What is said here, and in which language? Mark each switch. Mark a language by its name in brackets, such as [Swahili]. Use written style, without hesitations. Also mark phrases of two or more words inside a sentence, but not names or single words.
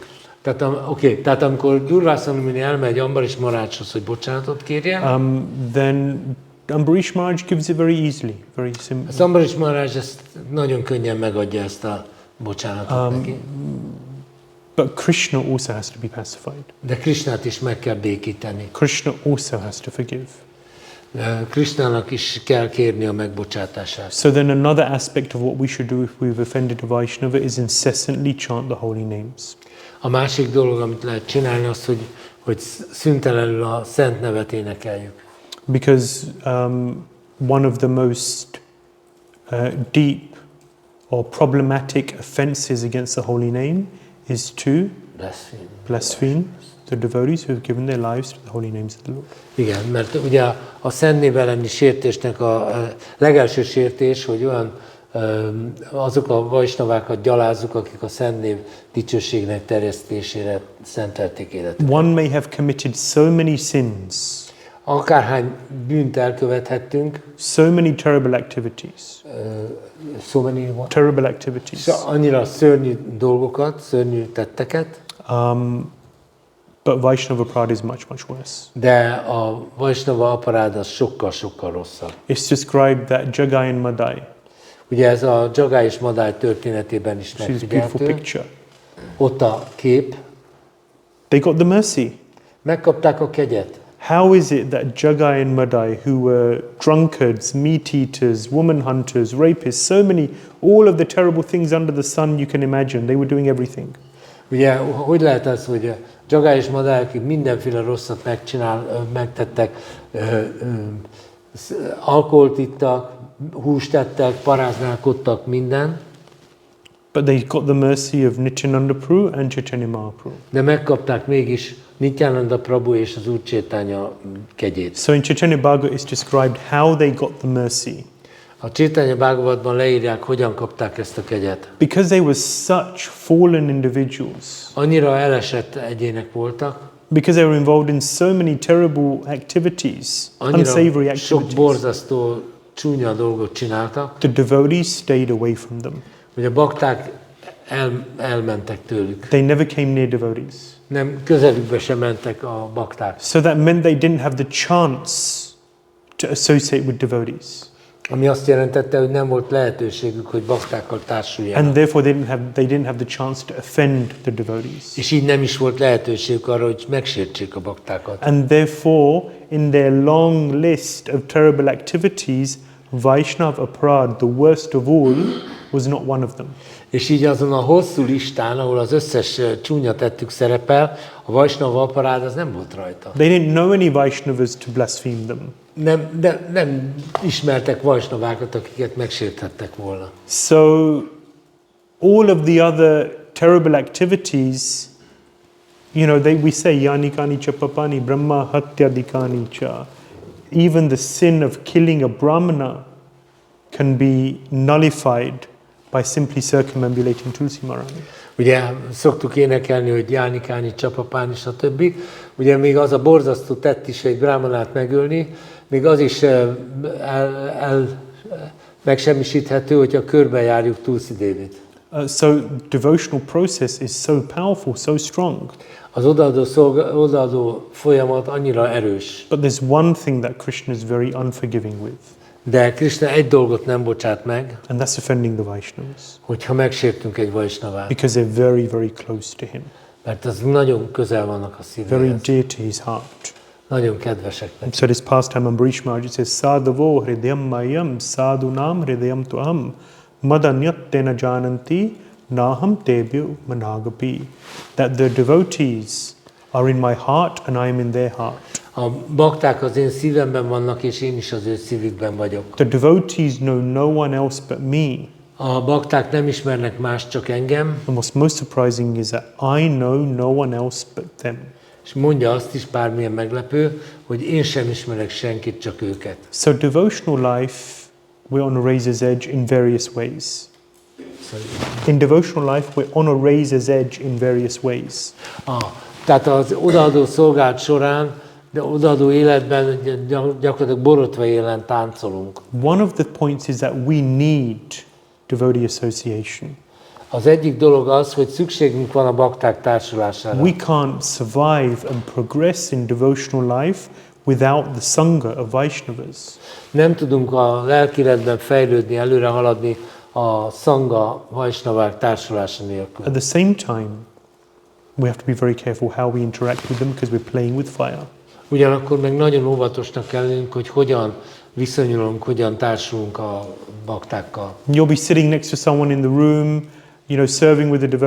[Hungarian] Tehát amikor Durvasa Muni elmegy Ambrish Maharajhoz, hogy bocsánatot kérjen, [English] then Ambrish Maharaj gives it very easily, very simply. [Hungarian] az Ambrish Maharaj ezt nagyon könnyen megadja ezt a bocsánatot neki. [English] But Krishna also has to be pacified. [Hungarian] De Krishnát is meg kell békíteni. [English] Krishna also has to forgive. [Hungarian] Krishnának is kell kérni a megbocsátását. [English] So then another aspect of what we should do if we've offended a Vaishnava is incessantly chant the holy names. [Hungarian] A másik dolog, amit lehet csinálni, az, hogy szüntelenül a szent nevet énekeljük. [English] Because one of the most deep or problematic offenses against the holy name is to blaspheme the devotees who have given their lives to the holy names of the Lord. [Hungarian] Igen, mert ugye a szent név elleni sértésnek a legelső sértés, hogy olyan azok a vajsnavákat gyalázzuk, akik a szent név dicsőségnek terjesztésére szentelték életet. [English] One may have committed so many sins, [Hungarian] Akárhány bűnt elkövethettünk, [English] so many terrible activities, terrible activities. [Hungarian] Annyira szörnyű dolgokat, szörnyű tetteket, [English] but [Sanskrit] Vaishnava Prad [English] is much, much worse. [Hungarian] de a [Sanskrit] Vaishnava aparád [Hungarian] az sokkal-sokkal rosszabb. [English] It's described that Jagai and Madai, [Hungarian] Ugye ez a Jagai és Madai történetében is [English] which is a beautiful [Hungarian] megfigyelhető. [English] picture. [Hungarian] Ott a kép. [English] They got the mercy. [Hungarian] Megkapták a kegyet. [English] How is it that Jagai and Madai, who were drunkards, meat eaters, woman hunters, rapists, so many, all of the terrible things under the sun you can imagine, they were doing everything. [Hungarian] Ugye, hogy lehet az, hogy Jagai és Madai, akik mindenféle rosszat megtettek, alkoholt ittak, húst ettek, paráználkodtak, minden. [English] But they got the mercy of Nityananda Prabhu and Chaitanya Mahaprabhu. [Hungarian] De megkapták mégis Nityananda Prabhu és az Úr Chaitanya kegyét. [English] So in Chaitanya Bhagavatam it's described how they got the mercy. [Hungarian] A Chaitanya-Bhagavatban leírják, hogyan kapták ezt a kegyet. [English] Because they were such fallen individuals. [Hungarian] Annyira elesett egyének voltak, [English] Because they were involved in so many terrible activities, unsavory [Hungarian] annyira sok [English] activities. [Hungarian] borzasztó, csúnya dolgot csináltak, [English] The devotees stayed away from them. [Hungarian] hogy a bakták elmentek tőlük. [English] They never came near devotees. [Hungarian] Nem, közelükbe sem mentek a bakták. [English] So that meant they didn't have the chance to associate with devotees. [Hungarian] Ami azt jelentette, hogy nem volt lehetőségük, hogy baktákkal társuljanak. [English] And therefore they didn't have the chance to offend the devotees. [Hungarian] És így nem is volt lehetőségük arra, hogy megsértsék a baktákat. [English] And therefore, in their long list of terrible activities, [Sanskrit] Vaishnav aparad, [English] the worst of all, was not one of them. [Hungarian] És így azon a hosszú listán, ahol az összes csúnya tettük szerepel, a [Sanskrit] Vaisnava aparád [Hungarian] az nem volt rajta. [English] They didn't know any Vaishnavas to blaspheme them. [Hungarian] Nem ismertek Vaisnavákat, akiket megsérthettek volna. [English] So all of the other terrible activities, you know, we say [Sanskrit] yani kani cha papani brahma hatyadikani cha. [English] Even the sin of killing a brahmana can be nullified by simply circumambulating Tulsi Marani. [Hungarian] Ugye szoktuk énekelni, hogy [Sanskrit] Jáni, Káni, Csapapáni, [Hungarian] stb. Ugye még az a borzasztó tett is egy brámanát megölni, még az is megsemmisíthető, hogyha körbejárjuk Tulsi Dévit. [English] So devotional process is so powerful, so strong. [Hungarian] Az odaadó folyamat annyira erős. [English] But there's one thing that Krishna is very unforgiving with. [Hungarian] De Krishna egy dolgot nem bocsát meg, [English] And that's offending the Vaishnavas. [Hungarian] hogyha megsértünk egy Vaisnavát. [English] Because they're very, very close to him. [Hungarian] Mert az nagyon közel vannak a [English] Very [Hungarian] szívéhez. [English] dear to his heart. [Hungarian] Nagyon kedvesek [English] And [Hungarian] neki. [English] so this pastime Ambarish Maharaj, it says, [Sanskrit] Sadhavo hridayam mayam sadhunam hridayam tuam madanyatena jananti naham tebhyo managapi. [English] That the devotees are in my heart and I am in their heart. [Hungarian] A bakták az én szívemben vannak, és én is az ő szívükben vagyok. [English] The devotees know no one else but me. [Hungarian] A bakták nem ismernek más, csak engem, [English] And what's most surprising is that I know no one else but them. [Hungarian] és mondja azt is, bármilyen meglepő, hogy én sem ismerek senkit, csak őket. [English] So devotional life, we're on a razor's edge in various ways. In devotional life, we're on a razor's edge in various ways. [Hungarian] Tehát az odaadó szolgálat során, de odaadó életben gyakorlatilag borotva élen táncolunk. [English] One of the points is that we need devotee association. [Hungarian] Az egyik dolog az, hogy szükségünk van a bakták társulására. [English] We can't survive and progress in devotional life without the sangha of Vaishnavas. [Hungarian] Nem tudunk a lelkiletben fejlődni, előre haladni a szanga Vaisnavák társulása nélkül. [English] At the same time, we have to be very careful how we interact with them because we're playing with fire. [Hungarian] Ugyanakkor meg nagyon óvatosnak kell lennünk, hogy hogyan viszonyulunk, hogyan társulunk a baktákkal. [English] You'll be sitting next to someone in the room, you know, serving with a devotee.